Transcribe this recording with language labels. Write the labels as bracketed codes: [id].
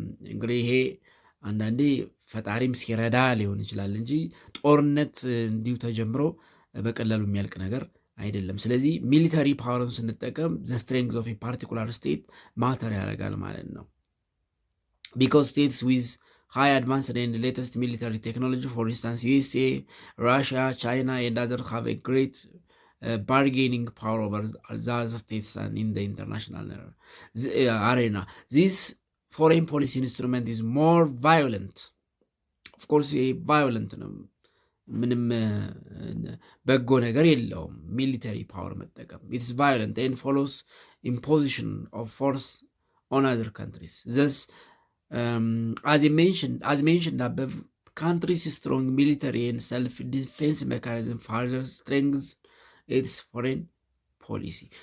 [am] እንግዲህ ይሄ አንዳንዴ ፈጣሪም ሲረዳ ሊሆን ይችላል እንጂ ጦርነት እንዲሁ ተጀምሮ በቀላሉ የሚያልቅ ነገር አይደለም። ስለዚህ ሚሊተሪ ፓወርን ስንጠቀም [en] ዘ ስትሬንግዝ ኦፍ ኤ ፓርቲኩላር ስቴት ማተር [am] ያደርጋል ማለት ነው። [en] ቢኮዝ ስቴትስ ዊዝ high advanced and latest military technology. For instance, USA, Russia, China, and others have a great bargaining power over the other states and in the international arena. This foreign policy instrument is more violent. Of course, violent [am] ምንም በጎ ነገር የለውም። [en] ሚሊተሪ ፓወር መጠቀም ኢትስ ቫዮለንት ኤንድ ፎሎስ ኢምፖዚሽን ኦፍ ፎርስ ኦን አዘር ካንትሪስ ዘስ as mentioned above, countries' strong military and self-defense mechanism further strengthens its foreign policy.